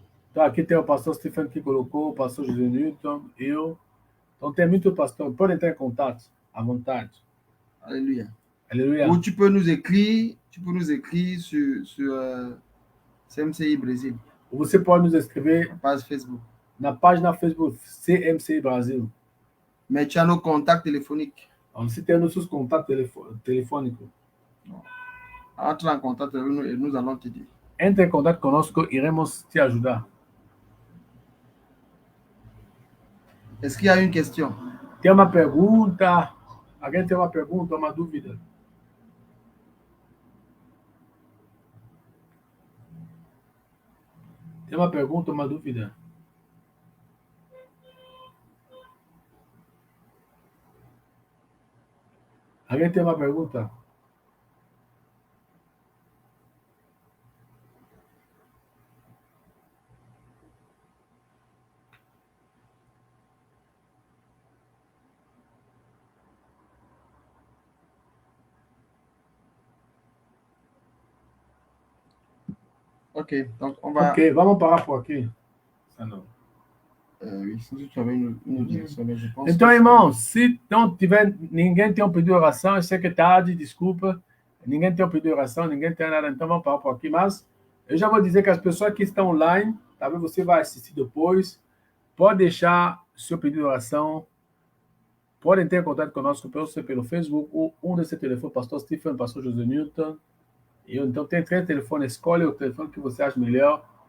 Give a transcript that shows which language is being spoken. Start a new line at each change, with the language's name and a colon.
Portuguese: Então, aqui tem o pastor Stephen que colocou, o pastor José Newton, eu. Então, tem muito pastor. Pode entrar em contato, à vontade.
French: Alléluia.
Portuguese: Aleluia.
French: Ou tu peux nous écrire sur CMCI Brésil,
Portuguese: Ou você pode nos escrever
French: page Facebook.
Portuguese: na página Facebook CMCI Brasil.
French: Mais tu as nos contacts téléphoniques.
Portuguese: Você tem nossos contatos telefônicos.
French: Entre en contact avec nous et nous allons te dire.
Portuguese: Entre em contato conosco, iremos te ajudar.
French: Est-ce qu'il y a une question?
Portuguese: Tem uma pergunta? Alguém tem uma pergunta, uma dúvida? Tem uma pergunta, uma dúvida? Alguém tem uma pergunta?
French: Ok, donc on va.
Portuguese: Ok, vamos parar por aqui. Ah, não.
French: Oui, si tu avais une direction, mais je pense.
Portuguese: Então, irmão, se não tiver, ninguém tem um pedido de oração, eu sei que é tarde, desculpa, ninguém tem um pedido de oração, ninguém tem nada, então vamos parar por aqui, mas eu já vou dizer que as pessoas que estão online, talvez você vai assistir depois, pode deixar seu pedido de oração, podem ter contato conosco pelo Facebook, ou um desses telefones, pastor Stephen, pastor José Newton, eu, então tem 3 telefones, escolhe o telefone que você acha melhor,